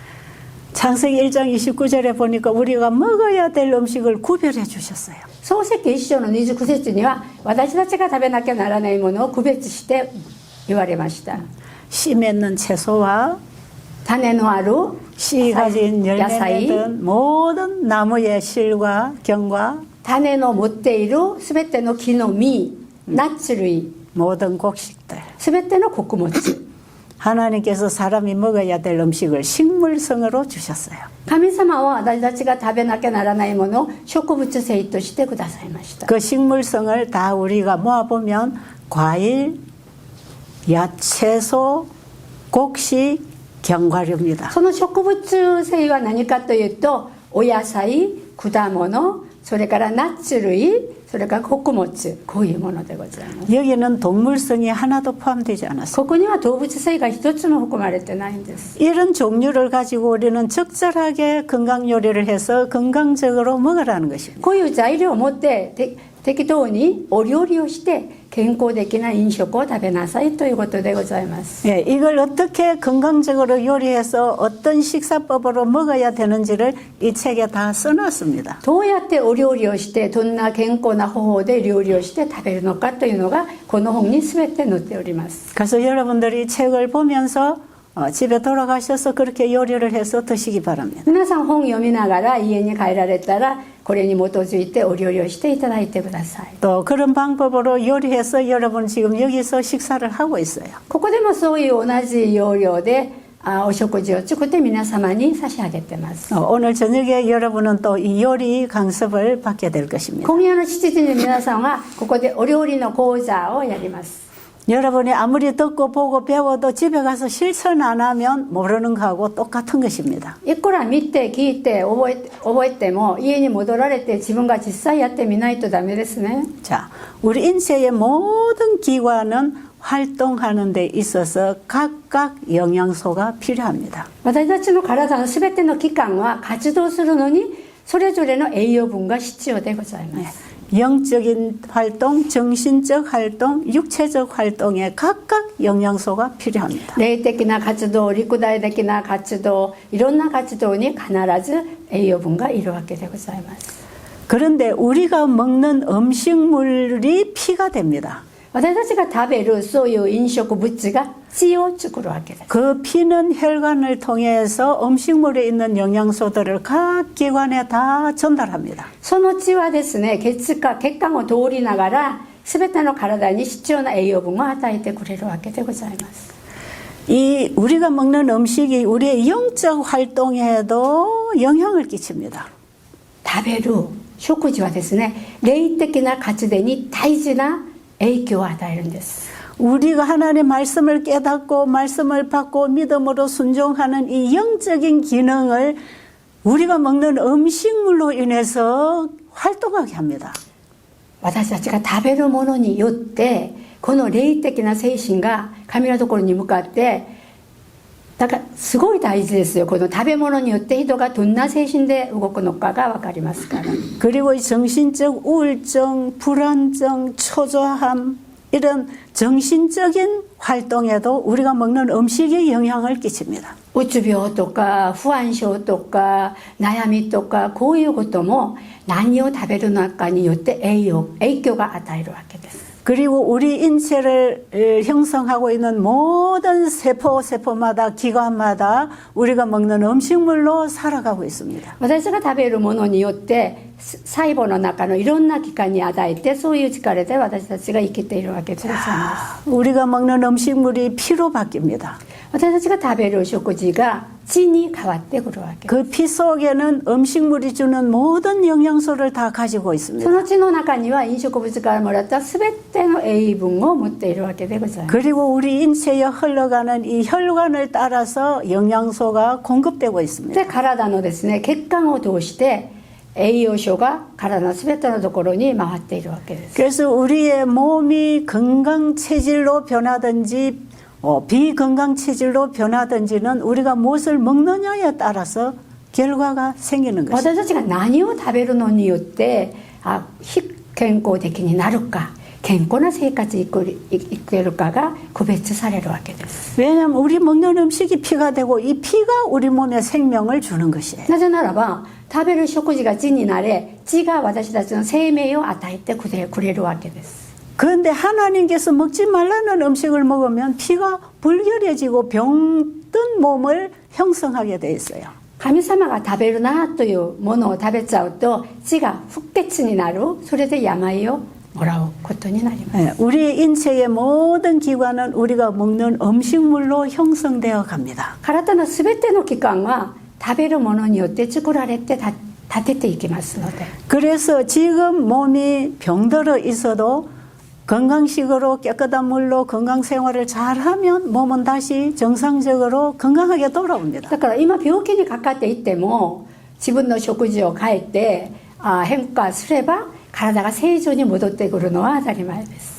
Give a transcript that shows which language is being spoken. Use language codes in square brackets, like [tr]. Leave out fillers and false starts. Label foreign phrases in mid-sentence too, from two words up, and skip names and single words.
[ko] 창세기 1장 29절에 보니까 우리가 먹어야 될 음식을 구별해 주셨어요. [ja] 創世記1章の29節には私たちが食べなきゃならないものを区別して言われました。 [ko] 씨 맺는 채소와 [ja] 種のある [ko] 씨 가진 열매 [ja] 野菜 [ko] 맺은 모든 나무의 실과 경과 [ja] 種の持っているすべての木の実、ナッツ類、 [ko] 모든 곡식들. [ja] すべての穀物。 [ko] 하나님께서 사람이 먹어야 될 음식을 식물성으로 주셨어요. [ja] 神様は私たちが食べなきゃならないものを植物性としてくださいました。 [ko] 그 식물성을 다 우리가 모아보면 과일, 야채소, 곡식, 견과류입니다. [ja] その植物性は何かというとお野菜、果物、それからナッツ類、それから穀物、こういうものでございます。 [ko] 여기는 동물성이 하나도 포함되지 않았어요. [ja] ここには動物性が一つも含まれてないんです。 [ko] 이런 종류를 가지고 우리는 적절하게 건강 요리를 해서 건강적으로 먹으라는 것입니다. [ja] こういう材料を持って適当にお料理をして健康的な飲食を食べなさいということでございます。 [ko] 예, 이걸 어떻게 건강적으로 요리해서 어떤 식사법으로 먹어야 되는지를 이 책에 다 써놨습니다. [ja] どうやってお料理をしてどんな健康な方法で料理をして食べるのかというのがこの本に全て載っております。 [ko] 그래서 여러분들이 책을 보면서 집에 돌아가셔서 그렇게 요리를 해서 드시기 바랍니다. [ja] 皆さん本読みながら家に帰られたらこれに基づいてお料理をしていただいてください。 [ko] 또 그런 방법으로 요리해서 여러분 지금 여기서 식사를 하고 있어요. [ja] ここでもそういう同じ要領でお食事を作って皆様に差し上げてます。 [ko] 오늘 저녁에 여러분은 또 이 요리 강습을 받게 될 것입니다. [ja] 今夜の7時に皆さんはここでお料理の講座をやります。 [ko] 여러분이 아무리 듣고 보고 배워도 집에 가서 실천 안 하면 모르는 거하고 똑같은 것입니다. [ja] いくら見て聞いて覚えても家に戻られて自分が実際やってみないとダメですね。 [ko] 자, 우리 인체의 모든 기관은 활동하는 데 있어서 각각 영양소가 필요합니다. [ja] 私たちの体のすべての器官は活動するのにそれぞれの栄養分が必要でございます。 [ko] 영적인 활동, 정신적 활동, 육체적 활동에 각각 영양소가 필요합니다. [ja] 霊的な活動、陸大的な活動、いろんな活動に必ず栄養分がいるわけでございます。 [ko] 그런데 우리가 먹는 음식물이 피가 됩니다. [ja] 私たちが食べるそういう飲食物が血を作るわけです。 [ko] 그 피는 혈관을 통해서 음식물에 있는 영양소들을 각 기관에 다 전달합니다. [ja] その血はですね、血管を通りながら全ての体に必要な栄養分を与えてくれるわけでございます。 [ko] 이 우리가 먹는 음식이 우리의 영적 활동에도 영향을 끼칩니다. [ja] 食べる食事はですね、霊的な活動に大事な影響を与えるんです。 [ko] 우리가 하나님의 말씀을 깨닫고 말씀을 받고 믿음으로 순종하는 이 영적인 기능을 우리가 먹는 음식물로 인해서 활동하게 합니다. [ja] 私たちが食べるものによってこの霊的な精神が神のところに向かってだからすごい大事ですよ。この食べ物によって人がどんな精神で動くのかが分かりますから。 [ko] 그리고 이 정신적 우울증, 불안증, 초조함 이런 정신적인 활동에도 우리가 먹는 음식이 영향을 끼칩니다. [ja] うつ病とか不安症とか悩みとかこういうことも何を食べるのかによって影響が与えるわけです。 [ko] 그리고 우리 인체를 형성하고 있는 모든 세포마다 기관마다 우리가 먹는 음식물로 살아가고 있습니다. [ja] 私が食べるものによって細胞の中のいろんな器官に与えてそういう力で私たちが生きているわけでございます。 [ko] 우리가 먹는 음식물이 피로 바뀝니다. [ja] 私たちが食べる食事が血に変わってくるわけです。 [ko] 그 피 속에는 음식물이 주는 모든 영양소를 다 가지고 [ja] そ [ko] 있습니다. [ja] の血の中には飲食物からもらった全ての栄分を持っているわけでございます。 [ko] 그리고 우리 인체에 흘러가는 이 혈관을 따라서 영양소가 공급되고 있습니다. [ja] で体のですね血管を通して栄養素が体の全てのところに回っているわけです。 [ko] 그래서 우리의 몸이 건강 체질로 변하든지 비건강 체질로 변하든지는 우리가 무엇을 먹느냐에 따라서 결과가 생기는 것입니다. [ja] 私たちが何を食べるのによって非健康的になるか健康な生活を生けるかが区別されるわけです。 [ko] 왜냐하면 우리 먹는 음식이 피가 되고 이 피가 우리 몸에 생명을 주는 것이에요. [ja] なぜならば食べる食事が血になれ血が私たちの生命を与えてくれるわけです。 [ko] 그런데 하나님께서 먹지 말라는 음식을 먹으면 피가 불결해지고 병든 몸을 형성하게 돼 있어요. [ja] 神様が食べるなというものを食べちゃうと血が不潔になる。それで病をもらうことになります。 [ko] 우리 인체의 모든 기관은 우리가 먹는 음식물로 형성되어 갑니다. [ja] 体のすべての器官は食べるものによって作られて立てていきますので [ko] 그래서 지금 몸이 병들어 있어도 건강식으로 깨끗한 물로 건강 생활을 잘하면 몸은 다시 정상적으로 건강하게 돌아옵니다. [ja] だから今病気にかかっていっても自分の食事を変えて変化すれば体が正常に戻ってくるのは当たり前です。